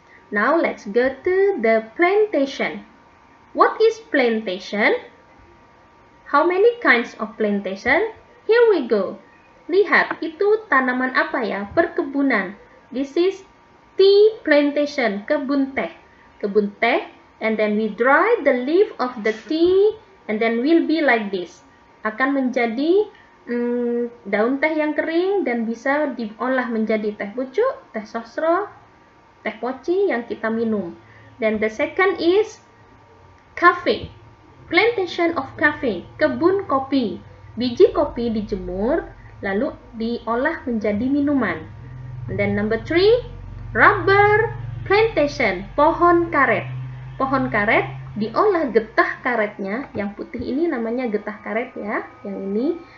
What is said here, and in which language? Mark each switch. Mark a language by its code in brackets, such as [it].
[en] Now let's go to the plantation. What is plantation? How many kinds of plantation? Here we go. [id] Lihat, itu tanaman apa ya? [en] Perkebunan. This is tea plantation, [id] kebun teh. Kebun teh, [en] and then we dry the leaf of the tea, and then will be like this. [id] Akan menjadi daun teh yang kering dan bisa diolah menjadi teh pucuk, teh sosro, teh poci yang kita minum. [en] Then the second is coffee. Plantation of coffee, [id] kebun kopi. Biji kopi dijemur, lalu diolah menjadi minuman. [en] And then number 3, rubber plantation, [id] pohon karet. Pohon karet diolah getah karetnya, yang putih ini namanya getah karet ya, yang ini.